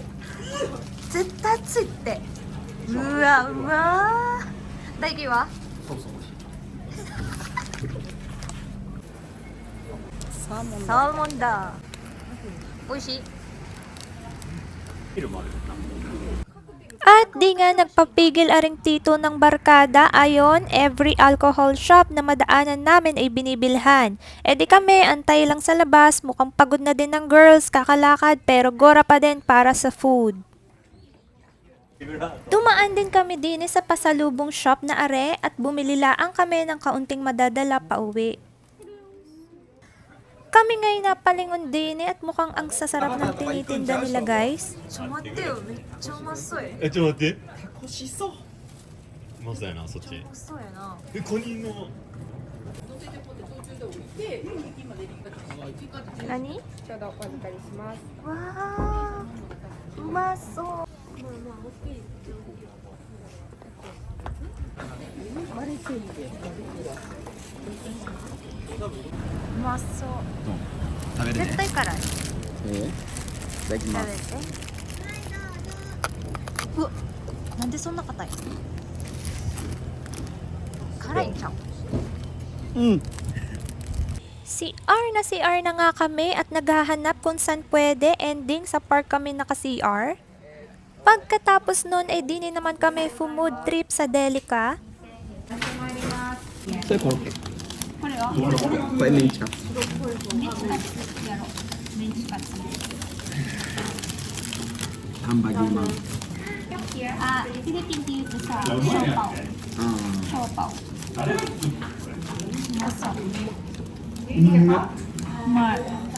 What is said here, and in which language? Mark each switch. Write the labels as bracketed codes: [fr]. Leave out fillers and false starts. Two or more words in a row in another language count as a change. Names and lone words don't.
[ja] 絶対熱いって。うわうわー。大輝は？サーモンサーモンだ。美味しい。ビールもある [tl] At di nga nagpapigil aring tito ng barkada, ayon, [en] every alcohol shop [tl] na madaanan namin ay binibilhan. E di kami, antay lang sa labas, mukhang pagod na din ng girls, kakalakad, pero gora pa din para sa food. Dumaan din kami din sa pasalubong shop na are at bumili laang kami ng kaunting madadala pa uwi. Kami ngayon napalingon din at mukhang ang sasarap ng tinitinda nila guys. Chumate yo, medyo masoy. [ja] えちょっと待って欲しそう。うまそうやなそっちそうやな。えカニの何？ちょうどお預かりします。わあ、うまそう。うまそう。食べるね絶。対辛い。いただきま食べてす。。うわ、なんでそんな硬い？辛いんちゃう？うん。 [tl] CR na CR na nga kami at naghahanap kung saan pwede ending sa park kami naka-CR. Pagkatapos nun, eh di naman kami [en] food trip [tl] sa Delica. [ja] それコロッケこれメンチカツハンバーグマンあ、フィリピンって言うとさ、ショーパオ。ショーパオ。うまい。